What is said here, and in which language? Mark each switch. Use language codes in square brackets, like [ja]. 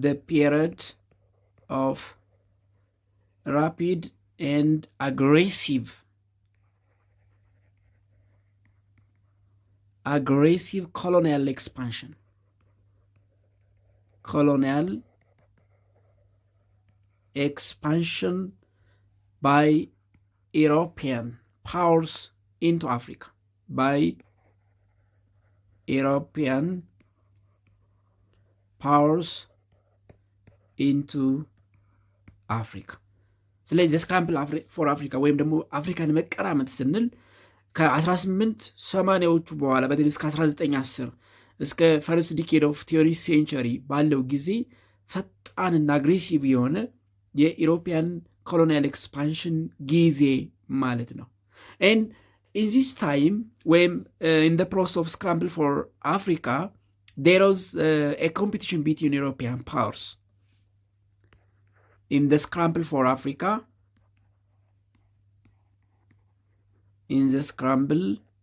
[en] period of rapid and aggressive colonial expansion expansion by European powers into Africa. By European powers into Africa. [am] ስለዚህ ስክራምብል ፎር አፍሪካ ወይም ደግሞ አፍሪካን መቀራመት ስንል ከ1880ዎቹ በኋላ በተለይ እስከ 1910 እስከ ፈርስት ዲኬድ ኦፍ ቲዮሪ ሴንቸሪ ባለው ጊዜ ፈጣንና አግሬሲቭ የሆነ የኢሮፒያን ኮሎኒያል ኤክስፓንሽን ጊዜ ማለት ነው። [en] and in this time when in the process of scramble for Africa there was a competition between European powers. In the scramble for Africa, in the scramble